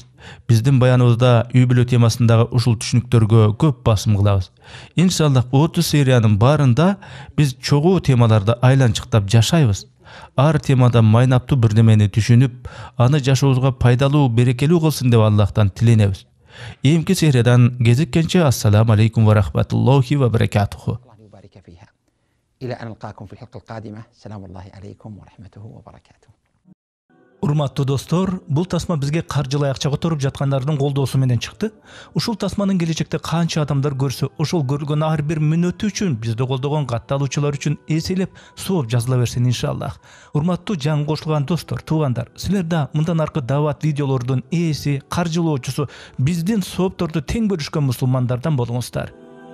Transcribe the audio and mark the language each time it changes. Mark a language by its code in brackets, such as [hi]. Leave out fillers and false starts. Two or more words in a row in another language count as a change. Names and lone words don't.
[ky] Биздин баяныбызда үй бүлө темасындагы ушул түшүнүктөргө көп басым кылабыз. Иншаллах 30 сериянын баарында биз чогуу темаларды айланчыктап жашайбыз. Ар темада майнаптуу бир немени түшүнүп, аны жашообузга пайдалуу, берекелүү кылсын деп Аллахтан тиленебиз. Эмки сериядан кезиккенче [ar] السلام عليكم ورحمة الله وبركاته. إلى أن نلقاكم في الحلقة القادمة. سلام الله عليكم ورحمته وبركاته. [ky] Урматтуу достор, бул тасма бизге каржылай акча которуп жаткандардын колдоосу менен чыкты. Ушул тасманын келечекте канча адамдар көрсө, ошол көргөн ар бир мүнөтү үчүн, бизди колдогон катталуучулар үчүн эселеп, сооп жазыла берсин иншаллах. Урматтуу жан кошулган достор, туугандар, силер да мындан аркы дават видеолордун ээси, каржылоочусу, биздин соопторду тең бөлүшкөн мусулмандардан болуңуздар.